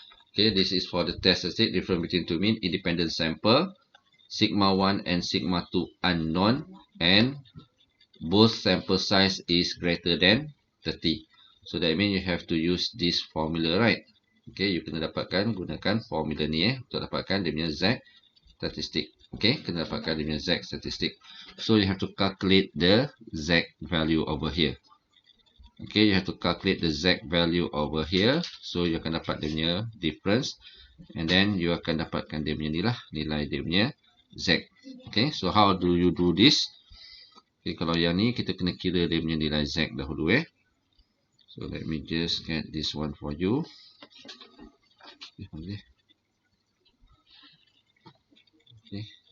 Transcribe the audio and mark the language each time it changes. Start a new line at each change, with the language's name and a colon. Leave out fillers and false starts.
English: okay, this is for the test statistic, difference between two mean independent sample, sigma 1 and sigma 2 unknown, and both sample size is greater than 30. So that means you have to use this formula, right?
Malay: Okay, you kena dapatkan, gunakan formula ni untuk dapatkan dia punya Z statistic. Okay, kena dapatkan dia punya Z statistic.
English: So you have to calculate the Z value over here. Okay, you have to calculate the Z value over here.
Malay: So you akan dapat dia punya difference. And then you akan dapatkan dia punya ni lah, nilai dia punya Z.
English: Okay, so how do you do this?
Malay: Okay, kalau yang ni kita kena kira dia punya nilai Z dahulu
English: So let me just get this one for you. Okay. Okay.